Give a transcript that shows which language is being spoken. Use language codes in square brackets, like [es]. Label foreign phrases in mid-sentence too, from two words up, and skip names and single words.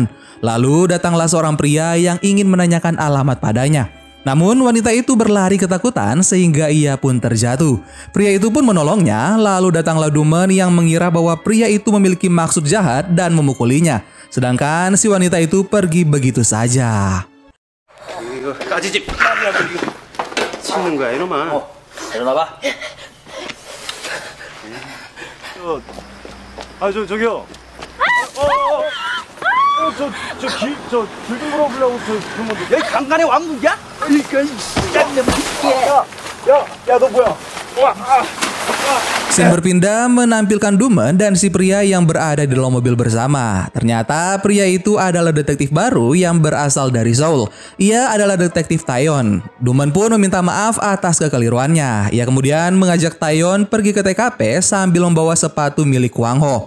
[id] Lalu datanglah seorang pria yang ingin menanyakan alamat padanya. Namun wanita itu berlari ketakutan sehingga ia pun terjatuh. Pria itu pun menolongnya, lalu datanglah Dumen yang mengira bahwa pria itu memiliki maksud jahat dan memukulinya. Sedangkan si wanita itu pergi begitu saja. [ko] 저기요. 길 좀 물어보려고 그런 건데. 여기 강간의 왕국이야? 이거 야, 너 뭐야? [id] Scene berpindah menampilkan Dumen dan si pria yang berada di dalam mobil bersama. Ternyata pria itu adalah detektif baru yang berasal dari Seoul. Ia adalah detektif Taeyeon. Dumen pun meminta maaf atas kekeliruannya. Ia kemudian mengajak Taeyeon pergi ke TKP sambil membawa sepatu milik Kwang Ho.